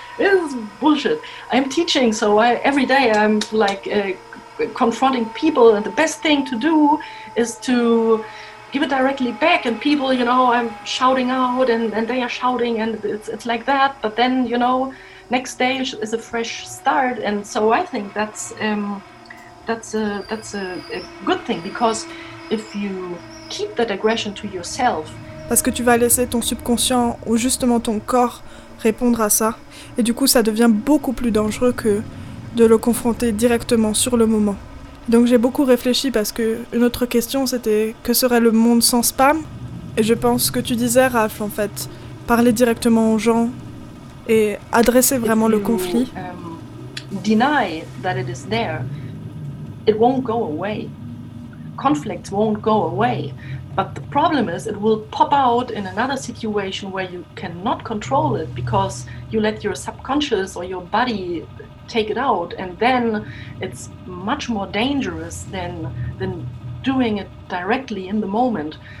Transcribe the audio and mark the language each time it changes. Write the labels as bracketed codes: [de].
[en] It is bullshit. I'm teaching, so every day I'm like confronting people, and the best thing to do is to give it directly back, and people, you know, I'm shouting out and they are shouting, and it's like that, but then, you know, next day is a fresh start. And so I think that's a good thing, because if you keep that aggression to yourself, [fr] parce que tu vas laisser ton subconscient ou justement ton corps répondre à ça, et du coup ça devient beaucoup plus dangereux que de le confronter directement sur le moment. Donc j'ai beaucoup réfléchi parce que une autre question c'était que serait le monde sans spam ? Et je pense que tu disais, Raph, en fait, parler directement aux gens et adresser vraiment le conflit. [en] Deny that it is there, it won't go away. Conflicts won't go away. But the problem is it will pop out in another situation where you cannot control it because you let your subconscious or your body take it out, and then it's much more dangerous than doing it directly in the moment.